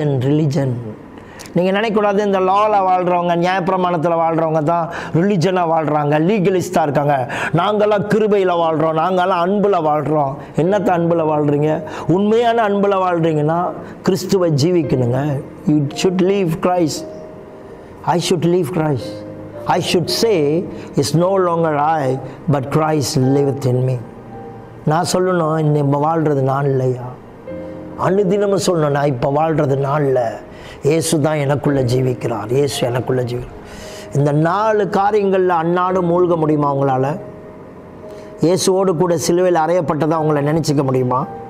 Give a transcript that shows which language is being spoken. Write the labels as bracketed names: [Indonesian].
[Tamil] Religion நீங்கள் நினைக்கூடாது, இந்த லாவில் வாழ்கிறவங்க, நியாயப்பிரமாணத்தில் வாழ்கிறவங்க தான் ரிலிஜனாக வாழ்கிறாங்க, லீகலிஸ்டாக இருக்காங்க. நாங்கள்லாம் கிருபையில் வாழ்கிறோம், நாங்கள்லாம் அன்பில் வாழ்கிறோம். என்னத்தை அன்பில் வாழ்கிறீங்க? உண்மையான அன்பில் வாழ்கிறீங்கன்னா கிறிஸ்துவை ஜீவிக்கணுங்க. [English] you should live Christ, [Tamil] I should leave Christ. [English] I should say, it's no longer I, but Christ liveth in me. [Tamil] நான் சொல்லணும், இன்னும் வாழ்கிறது நான் இல்லையா. அனுதினமும் சொல்லணும், நான் இப்போ வாழ்கிறது நான் இல்லை, இயேசு தான் எனக்குள்ளே ஜீவிக்கிறார், இயேசு எனக்குள்ளே ஜீவிக்கிறார். இந்த 4 காரியங்களில் அன்னாடும் மூழ்க முடியுமா உங்களால்? இயேசுவோடு கூட சிலுவையில் அறையப்பட்டதாக உங்களை நினச்சிக்க முடியுமா?